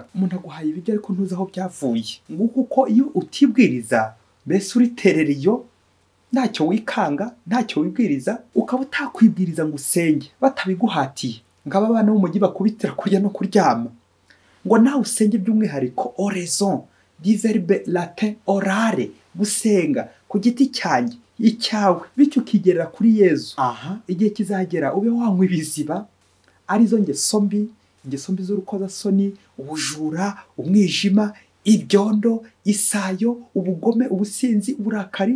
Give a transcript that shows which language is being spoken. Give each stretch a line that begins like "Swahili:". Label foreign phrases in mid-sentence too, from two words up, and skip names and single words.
Kinyarwanda: Umuntu aguhaye ibiryo ariko ntuzi aho byavuye. Nguko uko iyo utibwiriza, mbese uriterera iyo, ntacyo wikanga, ntacyo wibwiriza, ukaba utakwibwiriza ngo usenge batabiguhatiye. Ngaba abana b'umujyi bakubitira kurya no kuryama, ngo nawe usenge by'umwihariko
French: oraison du verbe latin orare,
Kinyarwanda: gusenga ku giti cyanjye icyawe, bityo ukigerera kuri Yezu. Igihe kizagera ube wanywa ibiziba arizo ngeso mbi z'urukozasoni, ubujura, umwijima, ibyondo, isayo, ubugome, ubusinzi, uburakari.